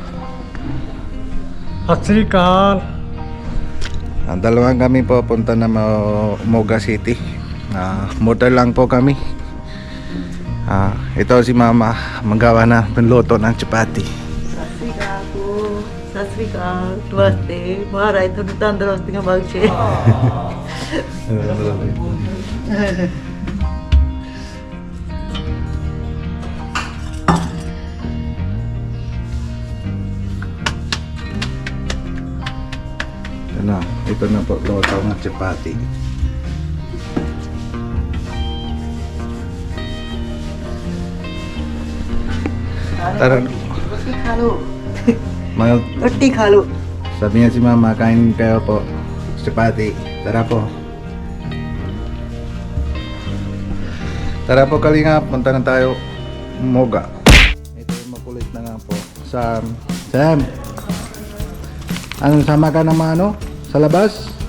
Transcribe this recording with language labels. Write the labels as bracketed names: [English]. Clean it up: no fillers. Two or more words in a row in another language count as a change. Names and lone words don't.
[Punjabi] Asrikal. [Filipino] Dalawang kami po punta na Moga City. Motor lang po kami. Ito si Mama, magawa na pinluto ng chapati. [Punjabi] Sasrikal po. Sasrikal. [Hindi] Namaste. [Punjabi] Maharaj, tandurasti nga bagche. [Filipino] Ito na po luto ng chapati. Tara. [Hindi] Roti खा लो. [Filipino] Mga [Hindi] Roti खा लो. [Filipino] sabi niya si Mama, kain kayo po chapati. Tara po. Tara po Kalingap, punta na tayo Moga. Ito yung makulit na nga po. Sam. Sama ka naman sa labas?